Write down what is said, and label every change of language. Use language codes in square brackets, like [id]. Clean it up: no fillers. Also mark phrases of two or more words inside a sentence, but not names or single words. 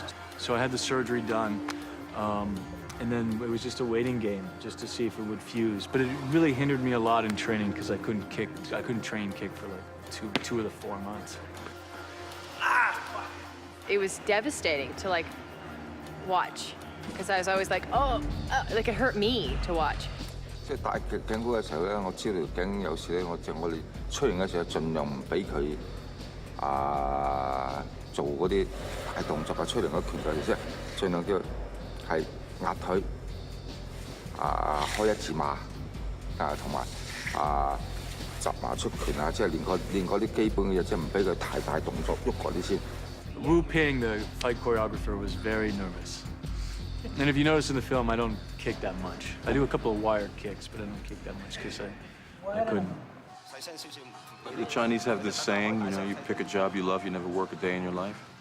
[en] So I had the surgery done. And then it was just a waiting game, just to see if it would fuse. But it really hindered me a lot in training because I couldn't train kick for like two of the 4 months. It was devastating to like watch because I was always like, like it hurt me to watch. [yue] 即係大頸鼓嘅時候咧，我知道條頸有時咧，我哋出完嘅時候，盡量唔俾佢做嗰啲大動作啊，出嚟嗰拳腳，即係盡量叫係。壓腿，開一字馬，同埋集馬出拳啊，即係練嗰啲基本嘅嘢，即係唔俾佢太大動作，喐嗰啲先。 [en] Wu Ping, the fight choreographer, was very nervous. And if you notice in the film, I don't kick that much. I do a couple of wired kicks, but I don't kick that much because I couldn't. The Chinese have this saying, you know, you pick a job you love, you never work a day in your life.